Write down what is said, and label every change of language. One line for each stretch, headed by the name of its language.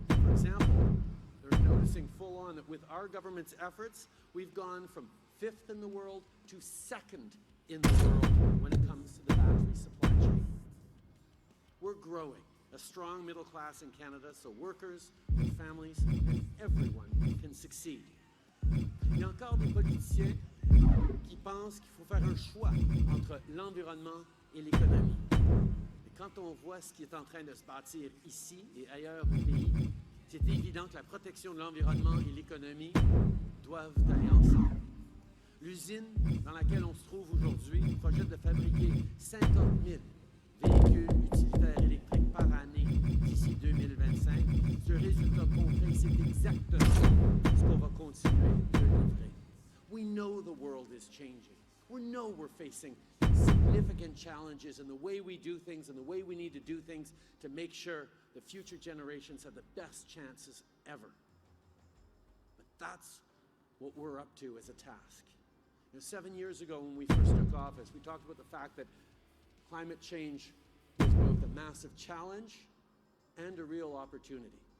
English: For example, they're noticing full on that with our government's efforts, we've gone from 5th in the world to 2nd in the world when it comes to the battery supply chain. We're growing a strong middle class in Canada so workers, their families, and everyone can succeed.
French: Il y a encore des politiciens qui pensent qu'il faut faire un choix entre l'environnement et l'économie. Et quand on voit ce qui est en train de se bâtir ici et ailleurs au pays, c'est évident que la protection de l'environnement et l'économie doivent aller ensemble. L'usine dans laquelle on se trouve aujourd'hui projette de fabriquer 50 000 véhicules utilitaires électriques par année d'ici 2025. Ce résultat concret, c'est exactement ce qu'on va continuer de livrer.
English: We know the world is changing. We know we're facing significant challenges in the way we do things and the way we need to do things to make sure the future generations have the best chances ever. But that's what we're up to as a task. 7 years ago when we first took office, we talked about the fact that climate change was both a massive challenge and a real opportunity.